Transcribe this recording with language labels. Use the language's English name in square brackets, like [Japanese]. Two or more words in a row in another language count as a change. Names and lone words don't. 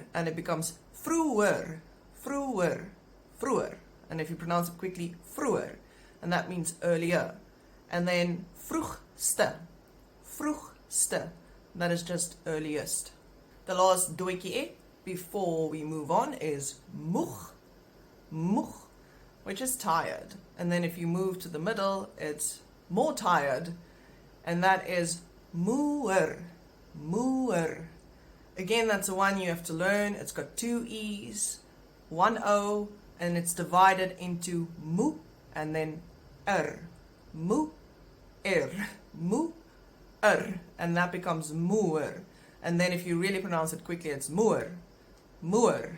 [English] And it becomes [Afrikaans] vroeër, vroeër, vroeër. [English] And if you pronounce it quickly, vroeër. And that means earlier. And then vroegste. Vroegste. That is just earliest. The last doetjie e before we move on is moeg. Moeg, which is tired. And then if you move to the middle, it's more tired. And that is [Afrikaans] moer. Moer. [English] Again, that's the one you have to learn. It's got 2 E's, 1 O, and it's divided into moe and then Moe, moe, and that becomes moer. And then if you really pronounce it quickly, it's [Afrikaans] moer, moer.